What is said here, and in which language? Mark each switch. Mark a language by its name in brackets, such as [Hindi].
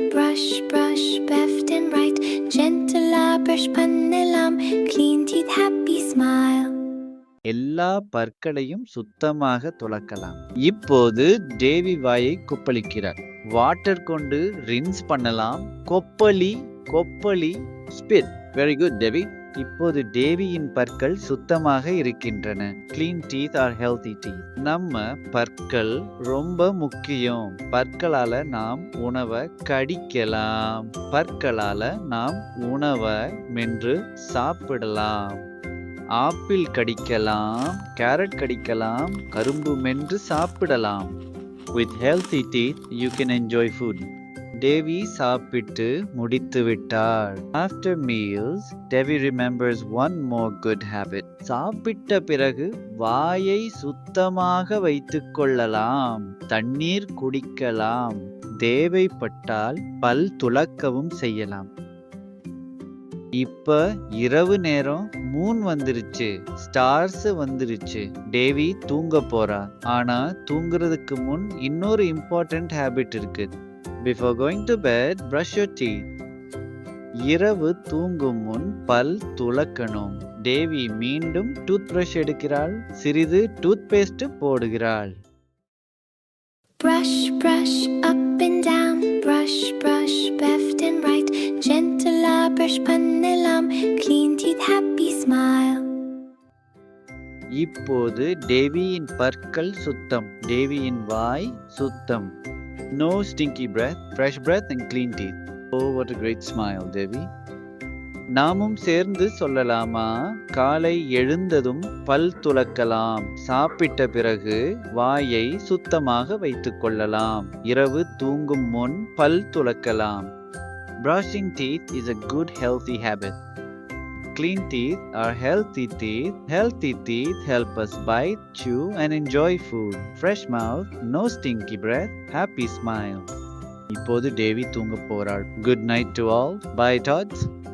[English] Brush, brush, left and right. Gentle brush [Tamil] pannelam. [English] Clean teeth, happy smile. [Tamil] எல்லா பற்களையும் சுத்தமாக துலக்கலாம். இப்போது தேவி வாயை கொப்பளிக்கிறார். வாட்டர் கொண்டு ரின்ஸ் பண்ணலாம். கொப்பளி, கொப்பளி, [English] Spit. Very good [Tamil] தேவி. இப்போது தேவியின் பற்கள் சுத்தமாக இருக்கின்றன. [English] Clean teeth are healthy teeth. [Tamil] நம்ம பற்கள் ரொம்ப முக்கியம். பற்களால நாம் உணவை கடிக்கலாம். பற்களால நாம் உணவை மென்று சாப்பிடலாம். ஆப்பிள் கடிக்கலாம், கேரட் கடிக்கலாம், கரும்பு மென்று சாப்பிடலாம். [English] With healthy teeth, you can enjoy food. [Tamil] தேவி சாப்பிட்டு முடித்து விட்டாள். [English] After meals, Devi remembers one more good habit. [Tamil] சாப்பிட்ட பிறகு வாயை சுத்தமாக வைத்துக் கொள்ளலாம். தண்ணீர் குடிக்கலாம். தேவைப்பட்டால் பல் துலக்கவும் செய்யலாம். இப்ப இரவு நேரம், மூன் வந்துருச்சு, ஸ்டார்ஸ் வந்துருச்சு. தேவி தூங்க போறா. ஆனா தூங்குறதுக்கு முன் இன்னொரு [English] important habit [Tamil] இருக்கு. [English] Before going to bed, brush your teeth. [Tamil] இரவு தூங்கும் முன் பல் துலக்கணும். தேவி மீண்டும் டூத் பிரஷ் எடுக்கிறாள். சிறிது tooth paste போடுகிறாள். [English] Brush, brush, up and down. Brush, brush, left and right. Gentle brush [Tamil] pannelam. [English] Clean teeth, happy smile. [Tamil] இப்போது தேவியின் பற்கள் சுத்தம். தேவியின் வாய் சுத்தம். [English] No stinky breath, fresh breath and clean teeth. Oh, what a great smile, Devi. [Tamil] நாமும் சேர்ந்து சொல்லலாமா? காலை எழுந்ததும் பல் துலக்கலாம். சாப்பிட்ட பிறகு வாயை சுத்தமாக வைத்துக் கொள்ளலாம். இரவு தூங்கும் முன் பல் துலக்கலாம். [English] Brushing teeth is a good healthy habit. Clean teeth are healthy teeth. Healthy teeth help us bite, chew and enjoy food. Fresh mouth, no stinky breath, happy smile. [Tamil] இப்போது தேவி தூங்க போறாள். [English] Good night to all. Bye tots.